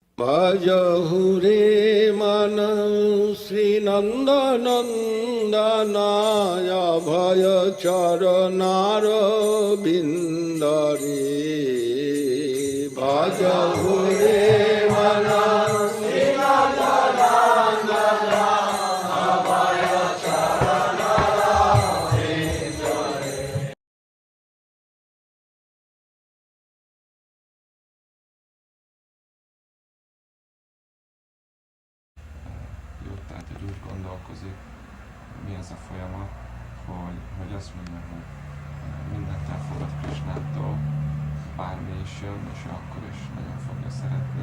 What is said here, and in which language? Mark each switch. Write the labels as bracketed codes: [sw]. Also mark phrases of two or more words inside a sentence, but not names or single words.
[sa] भजहुरे मनम् श्री नन्द नन्दनाय भय चरणार बिन्दरे भजहुरे मनम् श्री नन्द नन्दनाय भय चरणार बिन्दरे. [hu] Tehát, hogy úgy gondolkozik, mi ez a folyamat, hogy azt mondja, hogy mindent elfogad Krishnától, bármi is jön, és ő akkor is nagyon fogja szeretni.